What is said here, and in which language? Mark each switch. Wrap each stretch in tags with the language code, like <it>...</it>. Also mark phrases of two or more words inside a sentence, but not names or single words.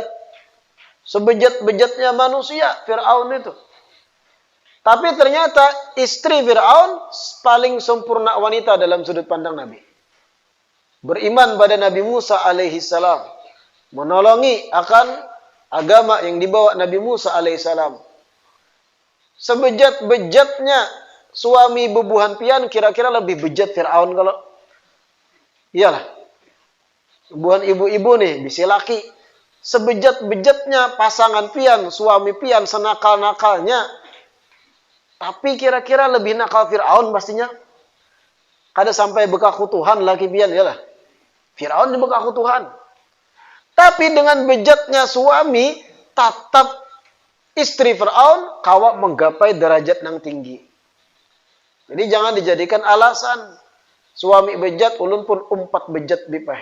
<id>Sebejat-bejatnya manusia, Fir'aun itu. Tapi ternyata istri Fir'aun paling sempurna wanita dalam sudut pandang Nabi. Beriman pada Nabi Musa alaihissalam. Menolongi akan agama yang dibawa Nabi Musa alaihissalam. Sebejat-bejatnya suami bubuhan pian, kira-kira lebih bejat Fir'aun kalau... Iyalah. Bubuhan ibu-ibu nih, bisi laki. Sebejat-bejatnya pasangan pian, suami pian, senakal-nakalnya. Tapi kira-kira lebih nakal Fir'aun pastinya.</id> <bjn>Kada sampai bekaku Tuhan laki pian, iyalah. Fir'aun di bekaku Tuhan.</bjn> <id>Tapi dengan bejatnya suami, tetap istri Fir'aun kawa menggapai derajat yang tinggi. Jadi jangan dijadikan alasan. Suami bejat, ulun pun 4 bejat bipah.</id>